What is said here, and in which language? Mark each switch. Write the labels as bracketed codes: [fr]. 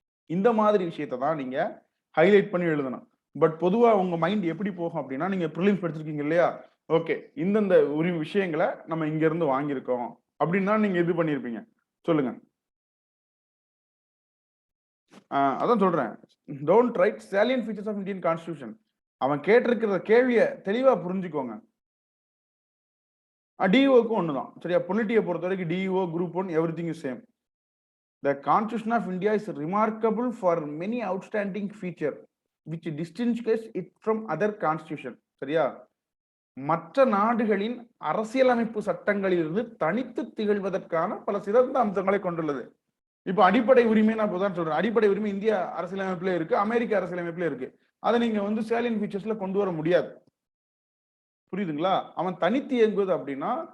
[ta] இந்த மாதிரி விஷயத்தை தான் நீங்க ஹைலைட் பண்ணி எழுதணும். பட் பொதுவா உங்க மைண்ட் எப்படி போகும் அப்படின்னா, நீங்க ப்ரிலிம்ஸ் படிச்சிருக்கீங்க இல்லையா? ஓகே, இந்தந்த விஷயங்களை நம்ம இங்க இருந்து வாங்கியிருக்கோம் அப்படின்னா நீங்க இது பண்ணிருப்பீங்க. சொல்லுங்க. அதான் சொல்றேன். [en] Don't write salient features of Indian Constitution. [ta] அவன் கேட்டிருக்கிற கேள்வியை தெளிவா புரிஞ்சுக்கோங்க. டிஓக்கும் ஒண்ணுதான். சரியா? பொலிட்டியை பொறுத்த வரைக்கும் DO group 1 [en] Everything is same. The Constitution of India is remarkable for many outstanding features which distinguishes it from other constitution. [ta] சரியா? மற்ற நாடுகளின் அரசியலமைப்பு சட்டங்களிலிருந்து தனித்து திகழ்வதற்கான பல சிறந்த அம்சங்களை கொண்டுள்ளது. இப்ப அடிப்படை உரிமை நான் இப்பதான் சொல்றேன். அடிப்படை உரிமை இந்திய அரசியலமைப்புல இருக்கு, அமெரிக்க அரசியலமைப்புல இருக்கு. அதை நீங்க வந்து salient featuresல கொண்டு வர முடியாது. புரியுதுங்களா? அவன் தனித்து இயங்குவது அப்படின்னா